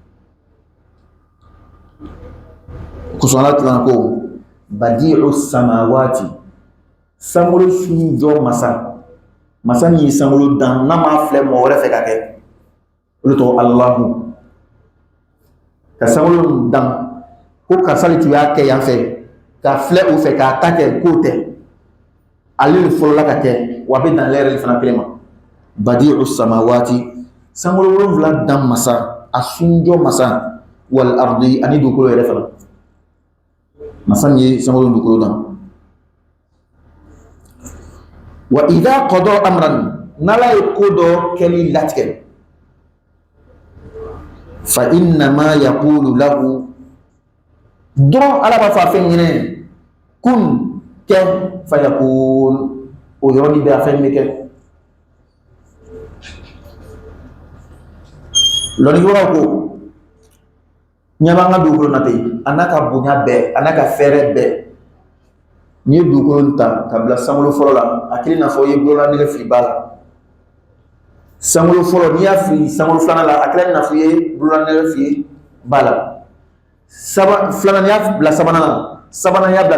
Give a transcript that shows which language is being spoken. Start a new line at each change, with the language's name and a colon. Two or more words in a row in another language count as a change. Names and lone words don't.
Bambara: Kosɔn Ala tilan ko
Arabic: بَدِيعُ السَّمَاوَاتِ,
Bambara: sankolo sun jɔ masa, masa min ye sankolo dan n'a ma filɛ mɔgɔ wɛrɛ fɛ ka kɛ, olu tɔgɔ Alahu. Ka sankolo dan ko karisa de tun y'a kɛ yan fɛ, ka filɛ o fɛ k'a ta kɛ k'o tɛ ale de fɔlɔla ka kɛ wa a bɛ dan ale yɛrɛ de fana kelen ma
Arabic: بَدِيعُ السَّمَاوَاتِ
Bambara: sankolo wolonwula dan masa a sunjɔ masa
Arabic: وَالْأَرْضِ
Bambara: ani dugukolo yɛrɛ fana masa min ye sankolo dugukolo dan
Arabic: وَإِذَا قَضَىٰ أَمْرًا
Bambara: n'ala ye ko dɔ kɛli latigɛ
Arabic: فَإِنَّمَا يَقُولُ لَهُ
Bambara: dɔrɔn ala b'a fɔ a fɛn ɲinɛ kun kɛ
Arabic: فَيَكُونُ
Bambara: o yɔrɔnin bɛ a fɛn bɛ kɛ lɔnnikɛbagaw ko ɲɛ b'an ka dugukolo na ten a n'a ka bonya bɛɛ a n'a ka fɛɛrɛ bɛɛ n'i ye dugukolo ta ka bila sankolo fɔlɔ la a kelen n'a fɔ i ye bolola nɛgɛ fili ba la sankolo fɔlɔ n'i y'a fili sankolo filanan la a kelen n'a fɔ i ye bolola nɛgɛ fili ba la filanan n'i y'a bila sabanan la sabanan y'a